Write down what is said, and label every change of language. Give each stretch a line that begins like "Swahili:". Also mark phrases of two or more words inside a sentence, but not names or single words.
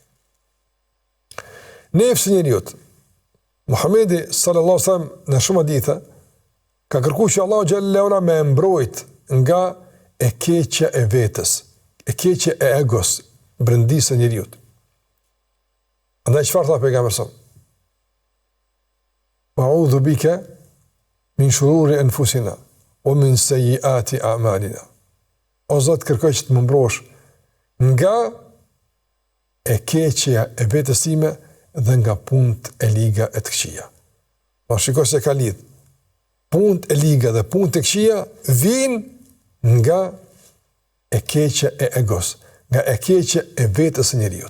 Albanian: Nefsi njeriut. Muhamedi
Arabic: صلى الله عليه وسلم
Albanian: në shumë hadithe ka kërkuar që Allah
Arabic: جل وعلا
Albanian: me mbrojt nga e keqja e vetës, e keqja e egos, brendisë e njeriut. Andaj çfarë tha pejgamberi sa?
Arabic: أعوذ بك من شرور أنفسنا ومن سيئات أعمالنا.
Albanian: O Zot, kërkoj që të më mbrosh nga e keqja e vetës time dhe nga punët e liga e të këqija. Ma shiko se ka lidh. Punët e liga dhe punët e këqija vinë nga e keqja e egos, nga e keqja e vetës e njeriut.